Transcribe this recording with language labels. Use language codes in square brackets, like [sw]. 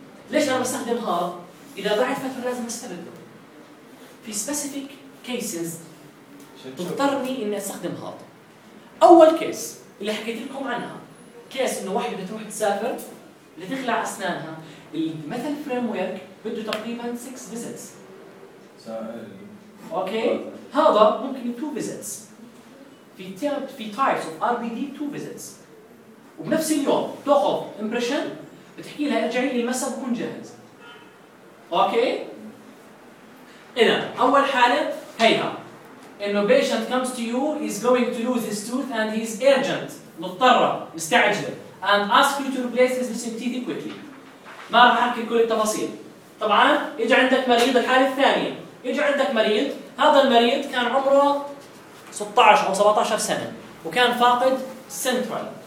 [ar] ليش انا بستخدم هذا؟ اذا بعد فتره لازم استبدله. في [en] specific cases [ar] تضطرني اني استخدم هذا. اول كيس اللي حكيت لكم عنها، كيس انه واحد بتروح تسافر لتخلع اسنانها، المثل فريم ورك بده تقريبا 6 visits. اوكي هذا ممكن 2 visits. في [en] types of RBD 2 visits. [ar] وبنفس اليوم تاخذ impression بتحكي لها ارجعي لي مسا بكون جاهز. اوكي؟ إذا أول حالة هيها إنه [en] patient comes to you, he's going to lose his tooth and he's urgent. [ar] مضطرة مستعجلة [en] and ask you to replace his missing teeth quickly. [ar] ما راح أحكي كل التفاصيل. طبعا يجي عندك مريض، الحالة الثانية يجي عندك مريض، هذا المريض كان عمره 16 أو 17 سنة وكان فاقد central.